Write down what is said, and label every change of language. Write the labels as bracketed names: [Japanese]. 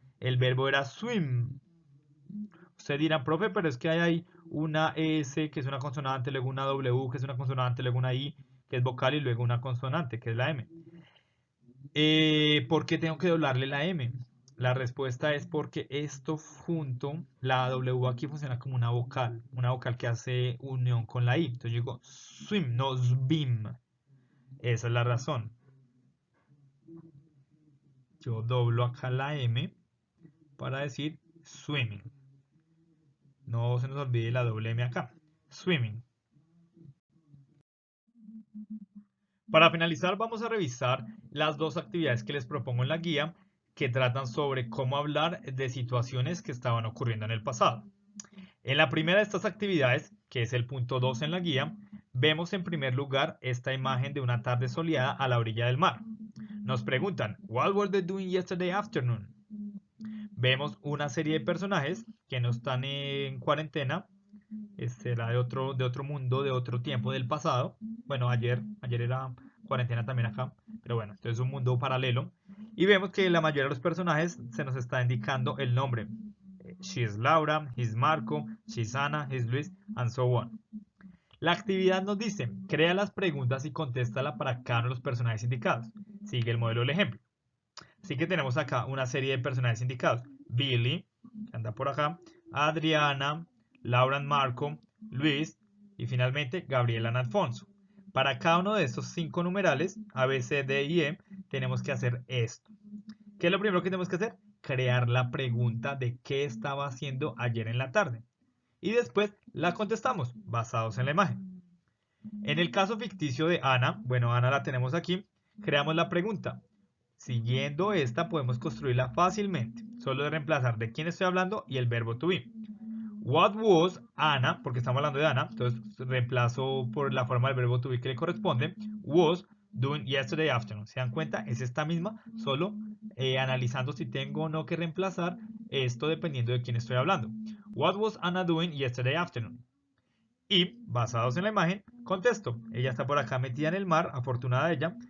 [Spanish] El verbo era swim. Usted dirá, profe, pero es que hay ahí una S que es una consonante, luego una W que es una consonante, luego una I que es vocal y luego una consonante que es la M. ¿Por qué tengo que doblarle la M? La respuesta es porque esto junto, la W aquí funciona como una vocal que hace unión con la I. Entonces yo digo swim, no swim. Esa es la razón. Yo doblo acá la M para decir swimming. No se nos olvide la doble M acá. Swimming. Para finalizar, vamos a revisar las dos actividades que les propongo en la guía que tratan sobre cómo hablar de situaciones que estaban ocurriendo en el pasado. En la primera de estas actividades, que es el punto 2 en la guía, vemos en primer lugar esta imagen de una tarde soleada a la orilla del mar. Nos preguntan, [English] "What were they doing yesterday afternoon?" [Spanish] Vemos una serie de personajes que no están en cuarentena, era de otro mundo, de otro tiempo del pasado. Bueno, ayer era cuarentena también acá, pero bueno, entonces es un mundo paralelo. Y vemos que la mayoría de los personajes se nos está indicando el nombre. [English] She is Laura, he is Marco, she is Ana, he is Luis, and so on. [Spanish] La actividad nos dice, crea las preguntas y contéstala para cada uno de los personajes indicados. Sigue el modelo del ejemplo. Así que tenemos acá una serie de personajes indicados. Billy, que anda por acá, Adriana, Laura and Marco, Luis y finalmente Gabriela and Alfonso. Para cada uno de estos 5 numerales, A, B, C, D y E, tenemos que hacer esto. ¿Qué es lo primero que tenemos que hacer? Crear la pregunta de qué estaba haciendo ayer en la tarde. Y después la contestamos, basados en la imagen. En el caso ficticio de Ana, bueno, Ana la tenemos aquí, creamos la pregunta. Siguiendo esta podemos construirla fácilmente. Solo de reemplazar de quién estoy hablando y el verbo to be. [English] What was Ana, [Spanish] porque estamos hablando de Ana, entonces reemplazo por la forma del verbo to be que le corresponde, [English] was doing yesterday afternoon. [Spanish] ¿Se dan cuenta? Es esta misma, solo analizando si tengo o no que reemplazar esto dependiendo de quién estoy hablando. [English] What was Anna doing yesterday afternoon? [Spanish] Y, basados en la imagen, contesto. Ella está por acá metida en el mar, afortunada ella.